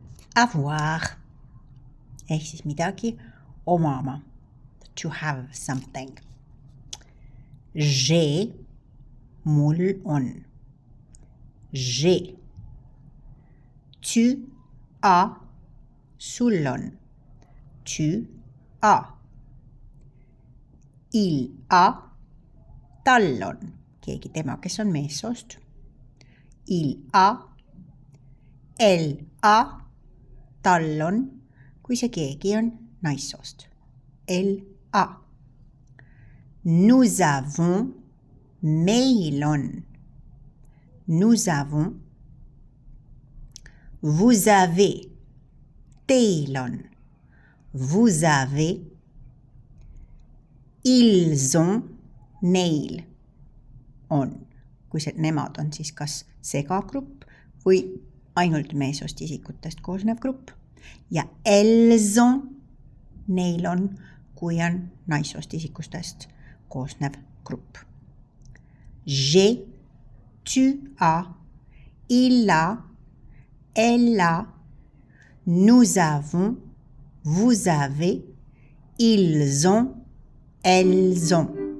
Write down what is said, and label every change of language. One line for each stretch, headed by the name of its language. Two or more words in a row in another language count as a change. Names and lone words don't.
Estonian: avoir ehk siis midagi omama.
English: To have something.
Estonian: J'ai, mul on.
French: J'ai. Tu as,
Estonian: sul on.
French: Tu as. Il a,
Estonian: tal on. Keegi tema, kes on meessoost.
French: Il a. Elle a,
Estonian: tal on. Kui see keegi on naissoost.
French: Elle a. Nous avons,
Estonian: meil on.
French: Nous avons. Vous avez,
Estonian: teil on.
French: Vous avez. Ils ont,
Estonian: neil on. Kui see nemad on siis kas segagrupp või ainult meessoost isikutest koosnev grupp.
French: Ja elles ont,
Estonian: neil on, kui on naissoost isikustest koosnev grupp.
French: J'ai, tu as, il a, elle a, nous avons, vous avez, ils ont, elles ont.